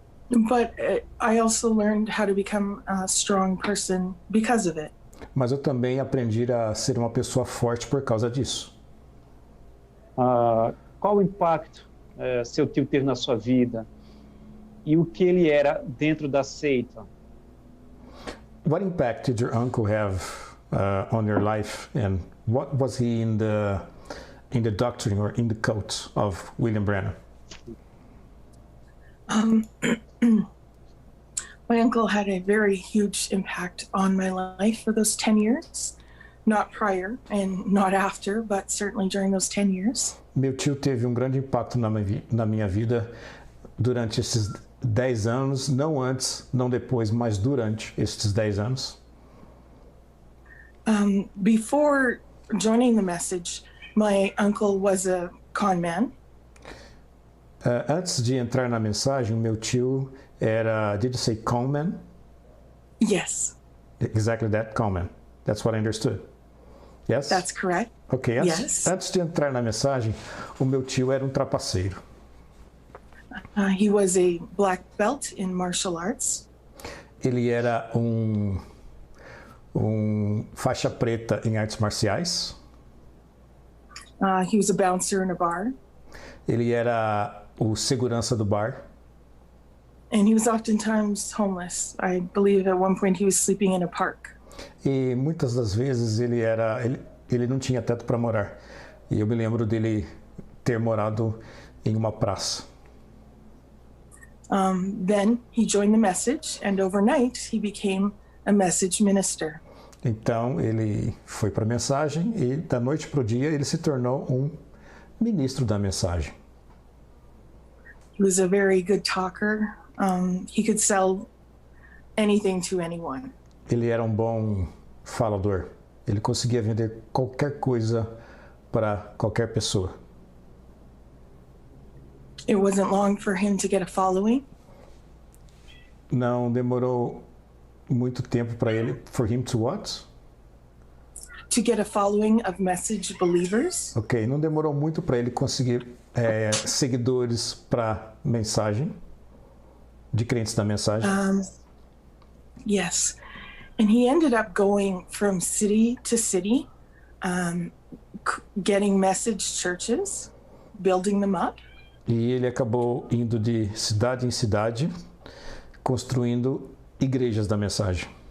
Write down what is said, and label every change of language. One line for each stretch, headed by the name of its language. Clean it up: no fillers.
English: But I also learned how to become a strong person because of it.
Portuguese: Mas eu também aprendi a ser uma pessoa forte por causa disso. Qual o impacto seu tio teve na sua vida e o que ele era dentro da seita?
English: What impact did your uncle have on your life, and what was he in the doctrine or in the cult of William Branham? My uncle had a very huge impact on my life for those 10 years, not prior and not after, but certainly during those 10 years.
Portuguese: Meu tio teve um grande impacto na minha vida durante esses 10 anos, não antes, não depois, mas durante esses 10 anos.
English: Before joining the message, my uncle was a con man.
Portuguese: Antes de entrar na mensagem, meu tio era,
English: did you say con man? Yes. Exactly that, con man. That's what I understood. Yes? That's correct. Ok, Yes.
Portuguese: Antes de entrar na mensagem, o meu tio era um trapaceiro.
English: He was a black belt in martial arts.
Portuguese: Ele era um faixa preta em artes marciais.
English: He was a bouncer in a bar.
Portuguese: Ele era o segurança do bar.
English: And he was oftentimes homeless. I believe at one point he was sleeping in a park.
Portuguese: E muitas das vezes ele não tinha teto para morar. E eu me lembro dele ter morado em uma praça.
English: Then he joined the message, and overnight he became a message minister.
Portuguese: Então ele foi para a mensagem e da noite para o dia ele se tornou um ministro da mensagem.
English: He was a very good talker. He could sell anything to anyone.
Portuguese: Ele era um bom falador. Ele conseguia vender qualquer coisa para qualquer pessoa.
English: It wasn't long for him to get a following.
Portuguese: Não demorou muito tempo para ele.
English: For him to what? To get a following of message believers.
Portuguese: Ok, não demorou muito para ele conseguir seguidores para mensagem, de crentes da mensagem.
English: Yes. And he ended up going from city to city, getting message churches, building them up.
Portuguese: E ele acabou indo de cidade em cidade, construindo igrejas da mensagem.